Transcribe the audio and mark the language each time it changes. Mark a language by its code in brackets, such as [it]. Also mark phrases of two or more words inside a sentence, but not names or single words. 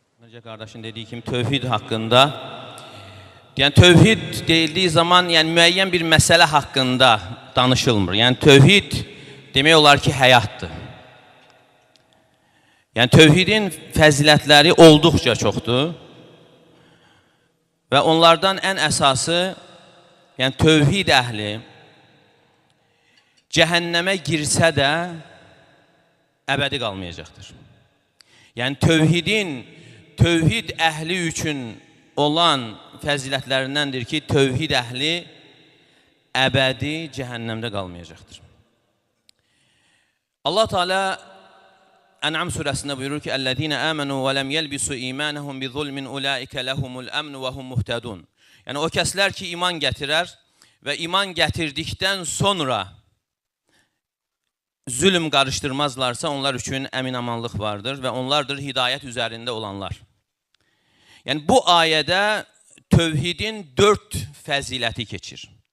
[tr] Önce kardeşin dediği kimi tövhid hakkında. [az] Yani tövhid deyildiği zaman yani müəyyən bir məsələ hakkında danışılmır. Yani tövhid demək olar ki həyatdır. Yani tövhidin fəzilətləri olduqca çoxdur. Və onlardan ən əsası yani tövhid əhli cəhənnəmə girsə də əbədi qalmayacaqdır. Yani tövhid əhli üçün olan fəzilətlərindəndir ki, tövhid əhli əbədi cəhənnəmdə qalmayacaqdır. Allah Teala En'am surəsində buyurur ki: [ar] "الَّذِينَ آمَنُوا وَلَمْ يَلْبِسُوا إِيمَانَهُمْ بِظُلْمٍ أُولَٰئِكَ لَهُمُ الْأَمْنُ وَهُمْ مُهْتَدُونَ." [az] Yani o kəslər ki iman gətirər və iman gətirdikdən sonra zulüm qarışdırmazlarsa onlar üçün əminamanlıq vardır və onlardır hidayət üzərində olanlar. Yani bu ayədə tövhidin 4 fəziləti keçir.